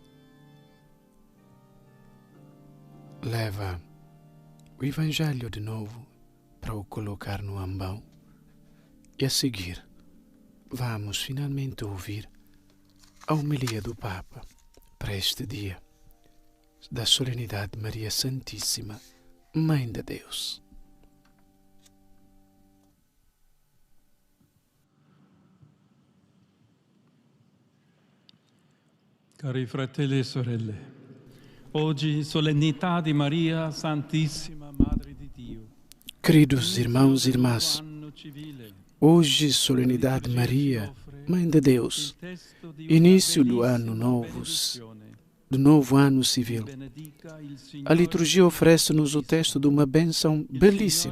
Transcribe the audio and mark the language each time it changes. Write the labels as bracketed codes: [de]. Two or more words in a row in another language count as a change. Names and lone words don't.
[pt] leva o Evangelho de novo para o colocar no ambão. E a seguir vamos finalmente ouvir a homilia do Papa para este dia da solenidade de Maria Santíssima, Mãe de Deus. [it] Cari fratelli e sorelle, oggi solennità di Maria Santissima, Madre di Dio. [pt] Queridos irmãos e irmãs, hoje solenidade de Maria, Mãe de Deus, início do novo ano civil. A liturgia oferece-nos o texto de uma bênção belíssima.